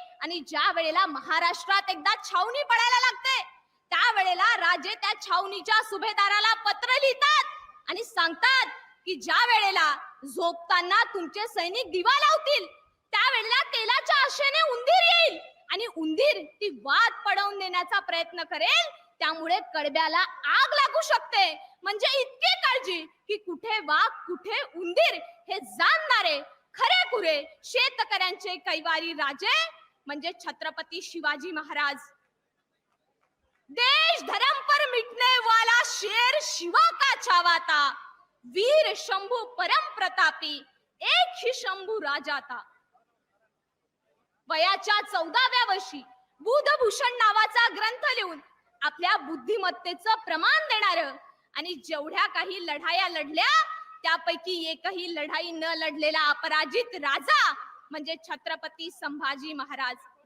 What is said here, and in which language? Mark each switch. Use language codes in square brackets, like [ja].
[mr] आणि ज्या वेळेला महाराष्ट्रात एकदा छावणी पडायला लागते, त्यावेळेला राजे त्या छावणीच्या सुभेदाराला पत्र लिहितात आणि सांगतात की ज्या वेळेला झोपताना तुमचे सैनिक दिवा लावतील, त्यावेळेला तेलाच्या आशेने उंदीर येईल आणि उंदीर ती वात पडवून देण्याचा प्रयत्न करेल, त्यामुळे कडब्याला आग लागू शकते. म्हणजे इतकी काळजी की कुठे वाघ कुठे उंदीर हे जाणणारे खरेखुरे शेतकऱ्यांचे कैवारी राजे म्हणजे छत्रपती शिवाजी महाराज. [hi] देश धर्म पर मिटने वाला शेर शिवा का छावाता, वीर शंभू परम प्रतापी, एक ही शंभू राजाता. [mr] वयाच्या 14व्या वर्षी बुधभूषण नावाचा ग्रंथ लिहून आपल्या बुद्धिमत्तेचं प्रमाण देणारं आणि जेवढ्या काही लढाया लढल्या त्यापैकी एकही लढाई न लढलेला अपराजित राजा म्हणजे छत्रपती संभाजी महाराज.